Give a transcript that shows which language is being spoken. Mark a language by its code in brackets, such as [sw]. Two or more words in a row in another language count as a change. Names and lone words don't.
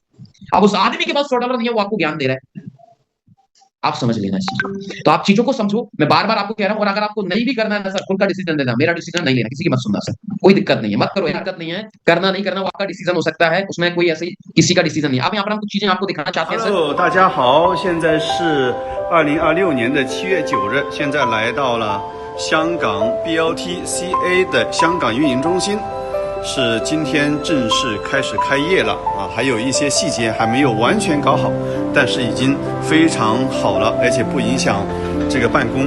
[hi] अब उस आदमी के पास $100 नहीं है, वो आपको ज्ञान दे रहा है, आप समझ लेना इस चीज। तो आप चीजों को समझो, मैं बार बार आपको कह रहा हूं। और अगर आपको नहीं भी करना है ना सर, खुद का डिसीजन लेना, मेरा डिसीजन नहीं लेना, किसी की मत सुनना सर, कोई दिक्कत नहीं है, मत करो, दिक्कत नहीं है, करना नहीं करना वो आपका डिसीजन हो सकता है, उसमें कोई ऐसे किसी का डिसीजन नहीं। अब यहाँ पर हम कुछ चीजें आपको दिखाना चाहते हैं सर। [zh] Hello， 大家好，现在是2026年的7月9日，现在来到了香港 BLTCA 的香港运营中心，是今天正式开始开业了啊，还有一些细节还没有完全搞好，但是已经非常好了，而且不影响这个办公。